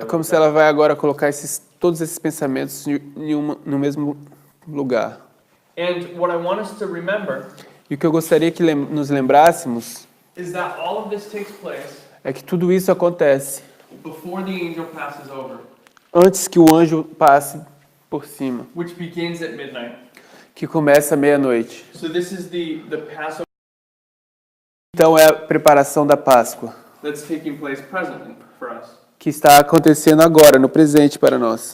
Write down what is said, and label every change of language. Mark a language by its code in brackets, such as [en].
[pt] é como se ela vai agora colocar todos esses pensamentos no mesmo lugar. [en] And what I want us to remember [pt] E o que eu gostaria que nos lembrássemos [en] is that all of this takes place [pt] é que tudo isso acontece [en] before the angel passes over, [pt] antes que o anjo passe por cima, [en] which begins at midnight. [pt] que começa à meia-noite. [en] So this is the Passover [pt] Então é a preparação da Páscoa, [en] that's taking place presently for us. [pt] que está acontecendo agora, no presente para nós.